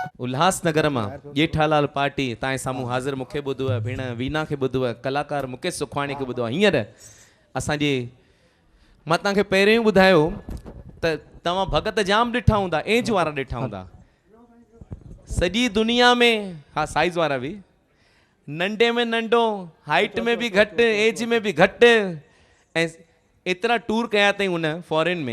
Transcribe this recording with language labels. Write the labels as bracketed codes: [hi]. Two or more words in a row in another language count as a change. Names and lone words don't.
[sd] उल्हासनगर मां जेठालाल पार्टी ताए सामू हाज़िर मुखे बुधो है, भेण वीना के बुधो है, कलाकार मुकेश सुखवाणी के बुधो है। हींअर असांजे मां तव्हांखे पहिरियों ई ॿुधायो त तव्हां भगत जाम ॾिठा हूंदा, एज वारा ॾिठा हूंदा सॼी दुनिया में। हाँ, साइज़ वारा भी, नंढे में नंढो, हाइट में भी घटि, एज में भी घटि, ऐं एतिरा टूर कया अथई उन फॉरेन में।